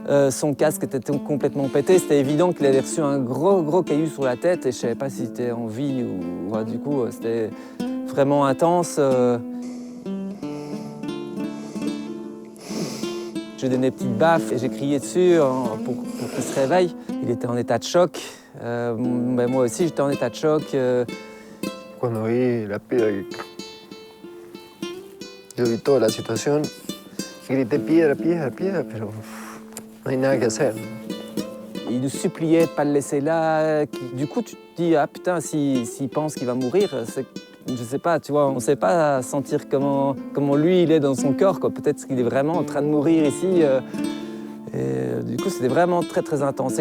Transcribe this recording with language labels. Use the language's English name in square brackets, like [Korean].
[French] Son casque était complètement pété. C'était évident qu'il avait reçu un gros caillou sur la tête et je ne savais pas s'il était en vie ou... Ouais, du coup, c'était vraiment intense. J'ai donné des petites baffes et j'ai crié dessus pour qu'il se réveille. Il était en état de choc. Ben moi aussi, j'étais en état de choc. [Spanish] Cuando vi la piedra, yo vi toda la situación, grité piedra, piedra, piedra, pero no hay nada que hacer. [French] Il nous suppliait de ne pas le laisser là. Du coup, tu te dis, ah putain, s'il pense qu'il va mourir, je sais pas, tu vois, on ne sait pas sentir comment lui, il est dans son corps, quoi. Peut-être qu'il est vraiment en train de mourir ici. Et du coup, c'était vraiment très intense.